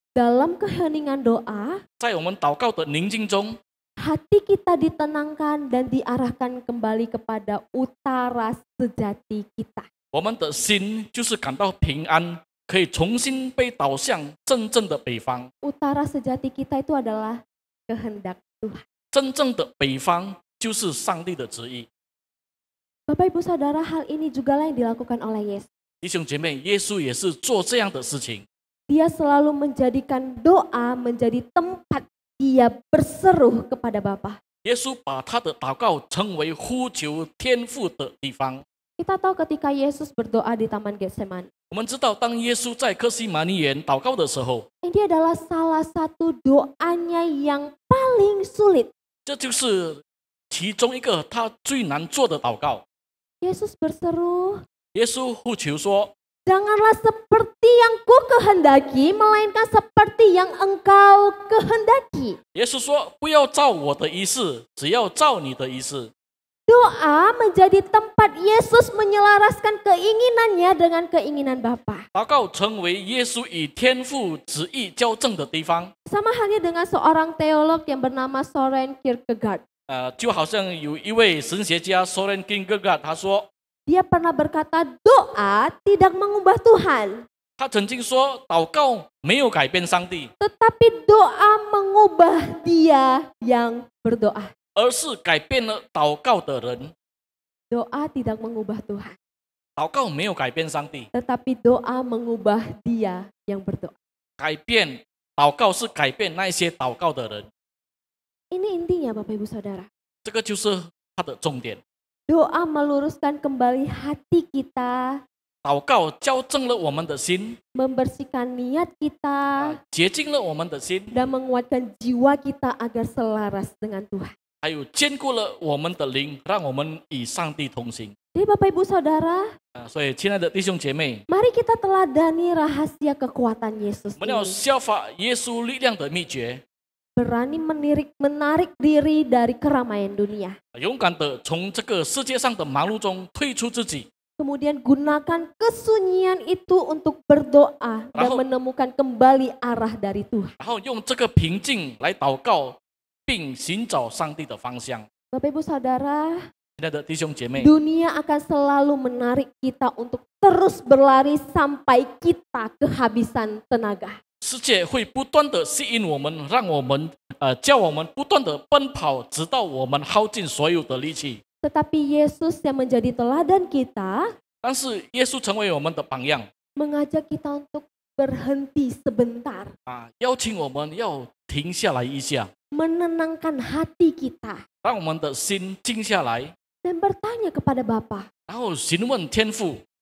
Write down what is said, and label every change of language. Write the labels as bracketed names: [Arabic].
[Indonesian] Dalam keheningan doa, [Chinese] 在我们祷告的宁静中， [Indonesian] hati kita ditenangkan dan diarahkan kembali kepada utara sejati kita. [Chinese] 我们的心就是感到平安，可以重新被导向真正的北方。 [Indonesian] Utara sejati kita itu adalah kehendak Tuhan. [Chinese] 真正的北方就是上帝的旨意。 [Indonesian] Bapak Ibu Saudara, hal ini juga lah yang dilakukan oleh Yesus. [Chinese] 弟兄姐妹，耶稣也是做这样的事情。 [Indonesian] Dia selalu menjadikan doa menjadi tempat dia berseru kepada Bapa. [Chinese] 耶稣把他的祷告成为呼求天父的地方。 [Indonesian] Kita tahu ketika Yesus berdoa di Taman Getseman, [Chinese] 我们知道，当耶稣在客西马尼园祷告的时候， [Indonesian] ini adalah salah satu doanya yang paling sulit. [Chinese] 这就是其中一个他最难做的祷告。 [Indonesian] Yesus berseru, [Chinese] 耶稣呼求说 [Indonesian] janganlah seperti yang ku kehendaki, melainkan seperti yang engkau kehendaki. [Chinese] 耶稣说：“不要照我的意思，只要照你的意思。” [Indonesian] Doa menjadi tempat Yesus menyelaraskan keinginannya dengan keinginan Bapa. [Chinese] 祷告成为耶稣与天父旨意交正的地方。 [Indonesian] Sama halnya dengan seorang teolog yang bernama Soren Kierkegaard. [Chinese] 就好像有一位神学家 Soren Kierkegaard， 他说， [Indonesian] Dia pernah berkata, doa tidak mengubah Tuhan, [Chinese] 他曾经说，祷告没有改变上帝， [Indonesian] tetapi doa mengubah dia yang berdoa. [Chinese] 而是改变了祷告的人。 [Indonesian] Doa tidak mengubah Tuhan, [Chinese] 祷告没有改变上帝， [Indonesian] tetapi doa mengubah dia yang berdoa. [Chinese] 改变祷告是改变那些祷告的人。 [Indonesian] Ini intinya Bapak Ibu Saudara. [Chinese] 这个就是它的重点。 [Indonesian] Doa meluruskan kembali hati kita, [Chinese] 祷告校正了我们的心， [Indonesian] membersihkan niat kita, [Chinese] 洁净了我们的心， [Indonesian] dan menguatkan jiwa kita agar selaras dengan Tuhan. [Chinese] 还有坚固了我们的灵，让我们与上帝同行。 [Indonesian] Jadi Bapak Ibu Saudara, [Chinese] 所以亲爱的弟兄姐妹， [Indonesian] mari kita teladani rahasia kekuatan Yesus [Chinese] 我们要 [Indonesian] ini. [Chinese] 效法耶稣力量的秘诀。 [Indonesian] berani menarik diri dari keramaian dunia. [Chinese] 勇敢的从这个世界上的忙碌中退出自己， [Indonesian] Kemudian gunakan kesunyian itu untuk berdoa dan Rahul. menemukan kembali arah dari Tuhan. [Chinese] 然后用这个平静来祷告，并寻找上帝的方向。 [Indonesian] Bapak Ibu Saudara, [Chinese] 亲爱的弟兄姐妹， [Indonesian] dunia akan selalu menarik kita untuk terus berlari sampai kita kehabisan tenaga. [Chinese] 世界会不断的吸引我们，让我们叫我们不断的奔跑，直到我们耗尽所有的力气。 [Indonesian] Tetapi Yesus yang menjadi teladan kita [Chinese] 但是耶稣成为我们的榜样 [Indonesian] mengajak kita untuk berhenti sebentar, [Chinese] 邀请我们要停下来一下， [Indonesian] menenangkan hati kita [Chinese] 让我们的心静下来， [Indonesian] dan bertanya kepada Bapa, [Chinese] 然后询问天父，